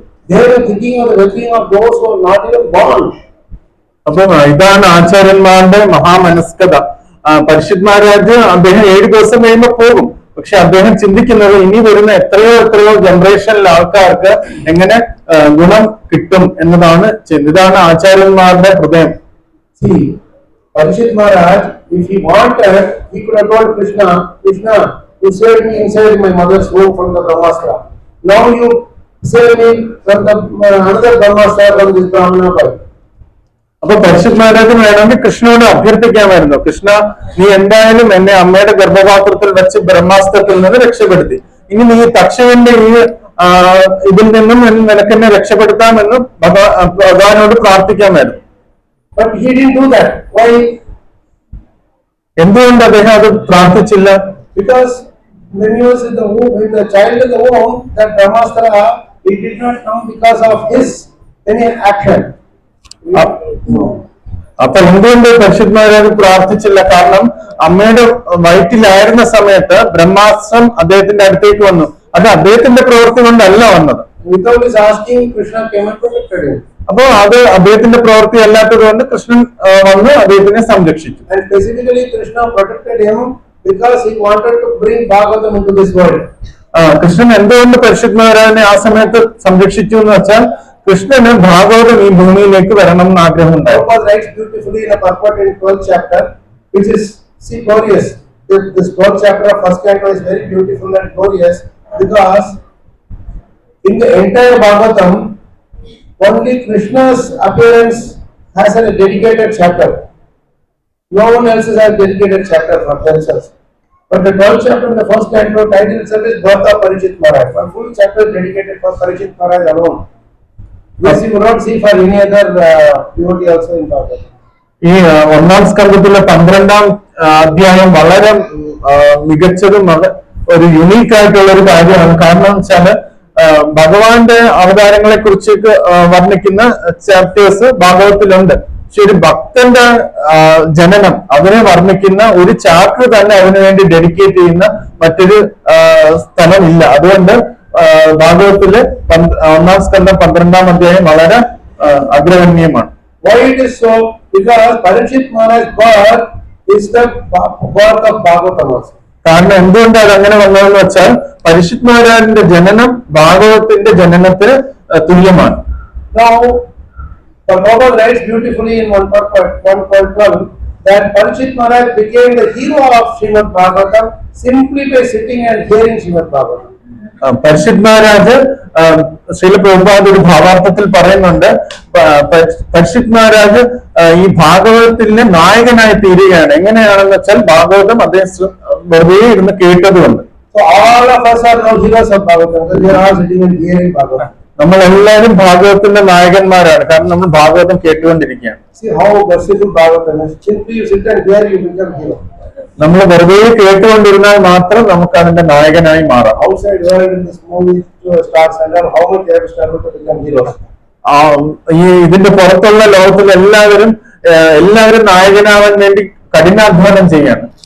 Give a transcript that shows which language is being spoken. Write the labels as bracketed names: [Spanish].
[English] They were thinking of the well-being of those who are not even born. [Malayalam] അപ്പം ഇതാണ് ആചാര്യന്മാരുടെ മഹാമനസ്കത. പരിശുദ്ധ മഹാരാജ് അദ്ദേഹം 7 ദിവസം കഴിയുമ്പോൾ പോകും, പക്ഷെ അദ്ദേഹം ചിന്തിക്കുന്നത് ഇനി വരുന്ന എത്രയോ ജനറേഷനിലെ ആൾക്കാർക്ക് എങ്ങനെ ഗുണം കിട്ടും എന്നതാണ്. ഇതാണ് ആചാര്യന്മാരുടെ ഹൃദയം. [English] See, Parikshit Maharaj, if he wanted, he could have told Krishna, you saved me inside my mother's womb from the Brahmastra. Now you save me from the another Brahmastra from this Brahmana boy. [Malayalam] അപ്പൊ പരിശുദ്ധ മഹാരാജന് വേണമെങ്കിൽ കൃഷ്ണനോട് അഭ്യർത്ഥിക്കാമായിരുന്നു, കൃഷ്ണ നീ എന്തായാലും എന്നെ അമ്മയുടെ ഗർഭപാത്രത്തിൽ വെച്ച് ബ്രഹ്മാസ്ത്രത്തിൽ നിന്ന് രക്ഷപ്പെടുത്തി, ഇനി നീ തക്ഷകന്റെ ഈ ഇതിൽ നിന്നും നിനക്ക് എന്നെ രക്ഷപ്പെടുത്താമെന്ന് ഭഗവാനോട് പ്രാർത്ഥിക്കാമായിരുന്നു. [English] But he didn't do that. Why? [Malayalam] എന്തുകൊണ്ട് അദ്ദേഹം അത് പ്രാർത്ഥിച്ചില്ല? [English] Because when he was in the womb, when the child in the womb, that Brahmastra, it did not come because of his any action. No. [Malayalam] അപ്പൊ എന്തുകൊണ്ട് പരിശുദ്ധമാരാജ് പ്രാർത്ഥിച്ചില്ല? കാരണം അമ്മയുടെ വയറ്റിലായിരുന്ന സമയത്ത് ബ്രഹ്മാസ്ത്രം അദ്ദേഹത്തിന്റെ അടുത്തേക്ക് വന്നു. അത് അദ്ദേഹത്തിന്റെ പ്രവൃത്തി കൊണ്ടല്ല വന്നത്. [English] Without his asking, Krishna came and protected him. [Malayalam] അപ്പൊ അത് അദ്ദേഹത്തിന്റെ പ്രവൃത്തി അല്ലാത്തത് കൊണ്ട് കൃഷ്ണൻ വന്ന് അദ്ദേഹത്തിനെ സംരക്ഷിച്ചു. [English] And specifically Krishna protected him because he wanted to bring Bhagavatam into this world. [Malayalam] Krishnan എന്തുകൊണ്ട് പരിശുദ്ധമാരാജനെ ആ സമയത്ത് സംരക്ഷിച്ചു എന്ന് വെച്ചാൽ കൃഷ്ണന് ഭാഗവതം ഈ ഭൂമിയിലേക്ക് വരണം എന്ന് ആഗ്രഹമുണ്ടായി. [English] Prabhupada writes beautifully in a purport in 12th chapter, which is glorious. This 12th chapter of first canto is very beautiful and glorious because in the entire Bhagavatam, only Krishna's appearance has a dedicated chapter. No one else has a dedicated chapter for themselves. But the 12th chapter in the first canto title itself is Birth of Parikshit Maharaj. One full chapter dedicated for Parikshit Maharaj alone. This you will not see for any other devotee also in Bhagavatam. [Malayalam] ഈ ഒന്നാം സ്കന്ധത്തിലെ 12ാം അധ്യായം വളരെ മികച്ചതും ഒരു unique ആയിട്ടുള്ള ഒരു കാര്യമാണ്. കാരണം വെച്ചാല് ഭഗവാന്റെ അവതാരങ്ങളെ കുറിച്ച് വർണ്ണിക്കുന്ന ചാപ്റ്റേഴ്സ് ഭാഗവത്തിലുണ്ട്. പക്ഷെ ഒരു ഭക്തന്റെ ജനനം അതിനെ വർണ്ണിക്കുന്ന ഒരു ചാപ്റ്റർ തന്നെ അതിനു വേണ്ടി ഡെഡിക്കേറ്റ് ചെയ്യുന്ന മറ്റൊരു സ്ഥലമില്ല. അതുകൊണ്ട് ഭാഗവത്തില് ഒന്നാം സ്കന്ധം 12ാം അധ്യായം വളരെ അഗ്രഗണ്യമാണ്. [English] Why it is so? Because Parikshit Maharaj's birth is the birth of Bhagavatam also. [Malayalam] കാരണം എന്തുകൊണ്ട് അത് അങ്ങനെ വന്നതെന്ന് വെച്ചാൽ പരിശുദ്ധ മഹാരാജന്റെ ജനനം ഭാഗവതത്തിന്റെ ജനനത്തിന് തുല്യമാണ്. [English] Now, the Prabhupada writes beautifully in 1.12 that Parikshit Maharaj became the hero of Srimad Bhagavatam simply by sitting and hearing Srimad Bhagavatam. [Malayalam] പരിശുദ്ധ മഹാരാജ് ശ്രീല പ്രഭുപാദ ഒരു ഭാവാർത്ഥത്തിൽ പറയുന്നുണ്ട്, പരിശുദ്ധ മഹാരാജ് ഈ ഭാഗവതത്തിലെ നായകനായി തീരുകയാണ്. എങ്ങനെയാണെന്ന് വെച്ചാൽ ഭാഗവതം അദ്ദേഹം വെറുതെ ഇരുന്ന് കേട്ടതുകൊണ്ട്. [English] So all of us are now heroes of Bhagavatam because we are all sitting and hearing Bhagavatam. [Malayalam] നമ്മൾ എല്ലാവരും ഭാഗവതത്തിന്റെ നായകന്മാരാണ്, കാരണം നമ്മൾ Bhagavatam കേട്ടുകൊണ്ടിരിക്കുകയാണ്. [English] See how merciful Bhagavatam is. Simply you sit and hear, you become hero. [Malayalam] നമ്മൾ വെറുതെ കേട്ടുകൊണ്ടിരുന്നാൽ മാത്രം നമുക്ക് അതിന്റെ നായകനായി മാറാം. [English] Outside world in this movie stars and how much they have struggled to become heroes. [Malayalam] ഈ ഇതിന്റെ പുറത്തുള്ള ലോകത്തിൽ എല്ലാവരും നായകനാവാൻ വേണ്ടി കഠിനാധ്വാനം ചെയ്യാണ്.